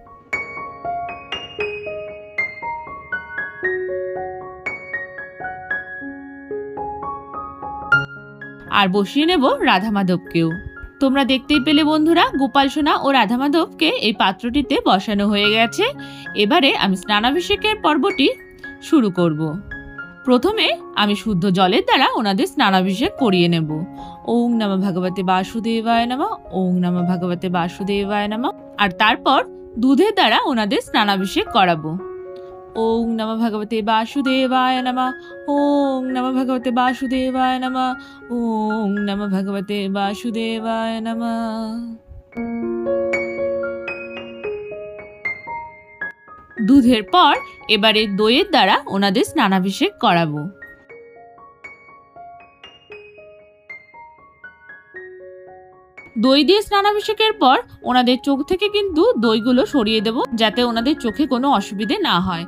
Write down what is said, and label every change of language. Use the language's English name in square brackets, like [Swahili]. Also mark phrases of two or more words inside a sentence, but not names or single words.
[Bangla] আর বসিয়ে নেব রাধা মাধবকেও। তোমরা দেখতেই পেলে বন্ধুরা, গোপাল সোনা ও রাধা মাধবকে এই পাত্রটিতে বসানো হয়ে গেছে। এবারে আমি স্নানাভিষেকের পর্বটি শুরু করব। প্রথমে আমি শুদ্ধ জলের দ্বারা ওনাদের স্নানাভিষেক করিয়ে নেব। [Sanskrit] ওং নমঃ ভগবতে বাসুদেবায় নমঃ, ওং নমঃ ভগবতে বাসুদেবায় নমঃ। [Bangla] আর তারপর দুধের দ্বারা ওনাদের স্নানাভিষেক করাবো। [Sanskrit] ওং নমঃ ভগবতে বাসুদেবায় নমঃ, ওং নমঃ ভগবতে বাসুদেবায় নমঃ, ওং নমঃ ভগবতে বাসুদেবায় নমঃ। [Bangla] দুধের পর এবারে দইয়ের দ্বারা ওনাদের স্নানাভিষেক করাবো। দই দিয়ে স্নানাভিষেকের পর ওনাদের চোখ থেকে কিন্তু দইগুলো সরিয়ে দেব, যাতে ওনাদের চোখে কোনো অসুবিধে না হয়।